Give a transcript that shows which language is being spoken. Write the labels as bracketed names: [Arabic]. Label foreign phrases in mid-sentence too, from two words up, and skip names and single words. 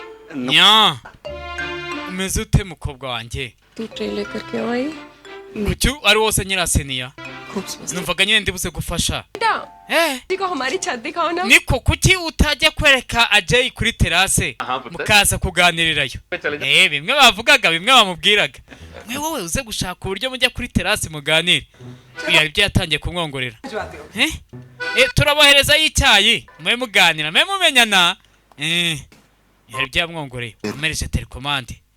[Kinyarwanda] nya umeze ute mukobwa wanjye [Hindi] तू ट्रे लेकर क्यों आई [Kinyarwanda] kuki ari wose nyiraseniya [Hindi] खूबसूरत [Kinyarwanda] numvaga nyine ndibuze gufasha [Hindi] को हमारी छत दिखाओ ना [Kinyarwanda] niko kuki utajya kwereka Ajay kuri terase mukaza kuganirirayo bimwe bavugaga bimwe bamubwiraga mwe wowe uze gushaka uburyo mujya kuri terase muganire byari byatangiye kumwongorera turabohereza y'icyayi mwe muganira mwe mumenyana byari byamwongoreye umereje telekomande